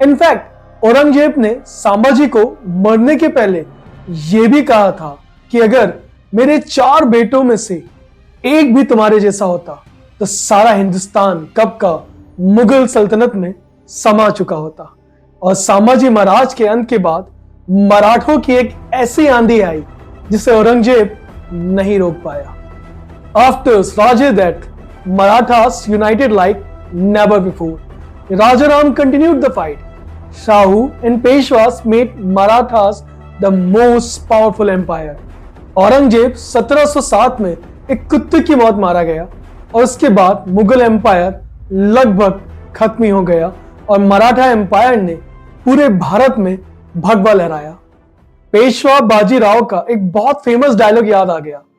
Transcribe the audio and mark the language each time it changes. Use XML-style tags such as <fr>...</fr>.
<hi>In fact Aurangzeb ने संभाजी को मरने के पहले यह भी कहा था कि अगर मेरे 4 बेटों में से एक भी तुम्हारे जैसा होता तो सारा हिंदुस्तान कब का मुगल सल्तनत में समा चुका होता। और संभाजी महाराज के अंत के बाद मराठों की एक ऐसी आंधी आई जिसे औरंगजेब नहीं रोक पाया।</hi> <en>After Raja's death, Marathas united like never before. Rajaram continued the fight. Shahu and Peshwas made Marathas the most powerful empire.</en> <hi>Aurangzeb 1707 में एक कुत्ते की मौत मारा गया और उसके बाद मुगल एम्पायर लगभग खत्म ही हो गया और मराठा एम्पायर ने पूरे भारत में भगवा लहराया। पेशवा बाजीराव का एक बहुत फेमस डायलॉग याद आ गया।</hi>